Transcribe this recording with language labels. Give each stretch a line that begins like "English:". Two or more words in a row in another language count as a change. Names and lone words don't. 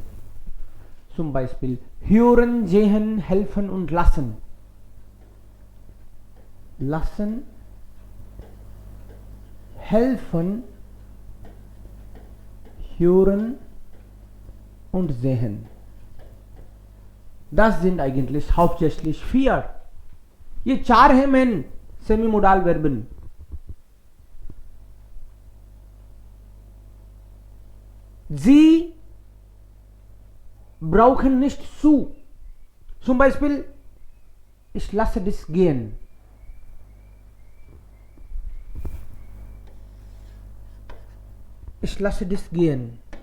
German: Zum Beispiel hören, sehen, helfen und lassen. Lassen, helfen, hören und sehen. Das sind eigentlich hauptsächlich 4.
Hindi: ये 4 हैं मेन
German: Semimodal Verben. Sie brauchen nicht zu. Zum Beispiel, ich lasse das gehen. Ich lasse das gehen.